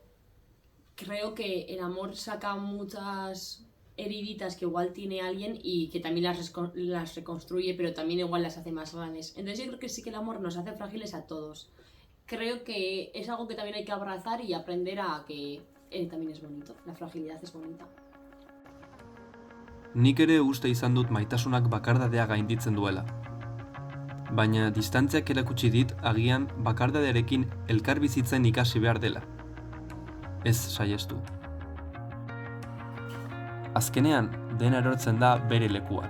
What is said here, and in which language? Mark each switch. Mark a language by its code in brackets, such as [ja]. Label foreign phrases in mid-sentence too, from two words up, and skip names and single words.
[es] Creo que el amor saca muchas heriditas que igual tiene alguien y que también las reconstruye, pero también igual las hace más grandes. Entonces yo creo que sí que el amor nos hace frágiles a todos. Creo que es algo que también hay que abrazar y aprender a que también es bonito, la fragilidad es bonita. [eu] Nik ere uste izan dut maitasunak bakardadea gainditzen duela. Baina distantziak erakutsi dit agian bakardadearekin elkar bizitzen ikasi behar dela. Ez saiestu. Azkenean, dena erortzen da bere lekuan.